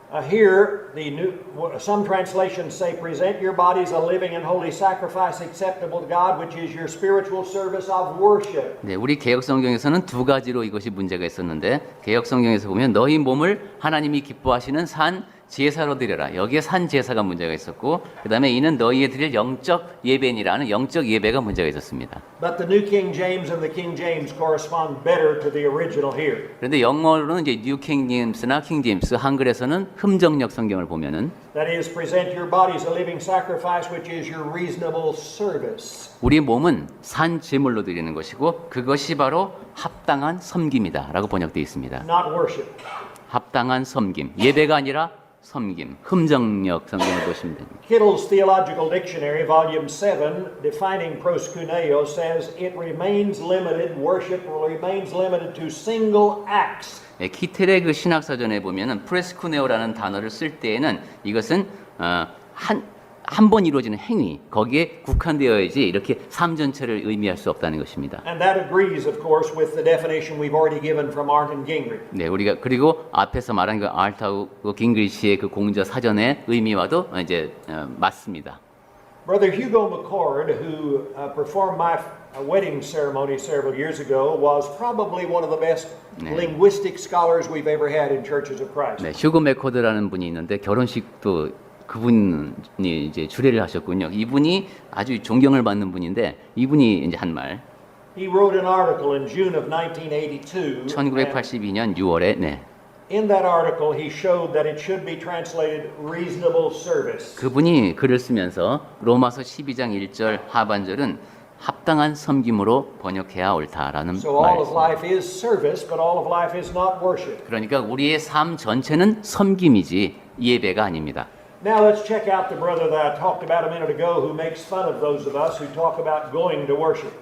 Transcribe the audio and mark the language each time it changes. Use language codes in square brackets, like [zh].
[en] Here, some translations say, present your bodies a living and holy sacrifice acceptable to God, which is your spiritual service of worship. [ko] 네, 우리 개역 성경에서는 두 가지로 이것이 문제가 있었는데 개역 성경에서 보면 너희 몸을 하나님이 기뻐하시는 산 제사로 드려라. 여기에 산 제사가 문제가 있었고 그다음에 이는 너희에 드릴 영적 예배니라는 영적 예배가 문제가 있었습니다. [en] But the New King James and the King James correspond better to the original here. [ko] 그런데 영어로는 이제 뉴 킹 제임스나 킹 제임스 한글에서는 흠정역 성경을 보면은 [en] That is, present your bodies a living sacrifice, which is your reasonable service. [ko] 우리 몸은 산 제물로 드리는 것이고 그것이 바로 합당한 섬김이다라고 번역되어 있습니다. [en] Not worship. [ko] 합당한 섬김, 예배가 아니라 섬김, 흠정역 성경을 보시면 됩니다. [en] Kittle's Theological Dictionary, Volume 7, defining proskuneo, says it remains limited, worship remains limited to single acts. [ko] 네, 키텔의 그 신학사전에 보면은 프레스쿠네오라는 단어를 쓸 때에는 이것은 한 번 이루어지는 행위, 거기에 국한되어야지 이렇게 삶 전체를 의미할 수 없다는 것입니다. [en] And that agrees, of course, with the definition we've already given from Martin Gingrich. [ko] 네, 우리가 그리고 앞에서 말한 그 알타우 깅그리시의 그 공저 사전의 의미와도 이제 맞습니다. [en] Brother Hugo McCord, who performed my wedding ceremony several years ago, was probably one of the best linguistic scholars we've ever had in Churches of Christ. [ko] 네, 휴고 맥코드라는 분이 있는데 결혼식도 그분이 이제 주례를 하셨군요. 이분이 아주 존경을 받는 분인데 이분이 이제 한 말. [en] He wrote an article in June of 1982. [ko] 1982년 6월에 네. [en] In that article, he showed that it should be translated reasonable service. [ko] 그분이 글을 쓰면서 로마서 12장 1절 하반절은 합당한 섬김으로 번역해야 옳다라는 [en] So all of [ko] 말이었습니다. [en] life is service, but all of life is not worship. [ko] 그러니까 우리의 삶 전체는 섬김이지 예배가 아닙니다. [en] Now let's check out the brother that I talked about a minute ago who makes fun of those of us who talk about going to worship.